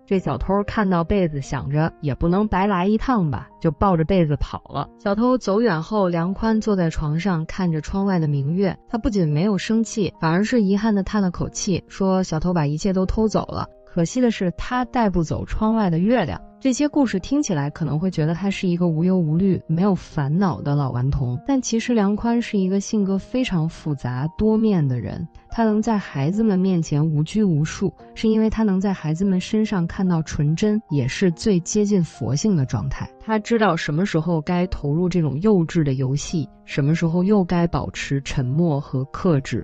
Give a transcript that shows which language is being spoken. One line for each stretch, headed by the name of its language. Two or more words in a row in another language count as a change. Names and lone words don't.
Chinese: 這小偷看到被子，想着也不能白來一趟吧，就抱着被子跑了。小偷走遠後，梁寬坐在床上看着窗外的明月，他不僅沒有生氣，反而是遺憾地嘆了口氣，說小偷把一切都偷走了，可惜的是他帶不走窗外的月亮。这些故事听起來可能會覺得他是一個無憂無慮、沒有煩惱的老頑童，但其實梁寬是一個性格非常複雜多面的人。他能在孩子們面前無拘無束，是因為他能在孩子們身上看到純真，也是最接近佛性的狀態。他知道什麼時候該投入這種幼稚的遊戲，什麼時候又該保持沉默和克制。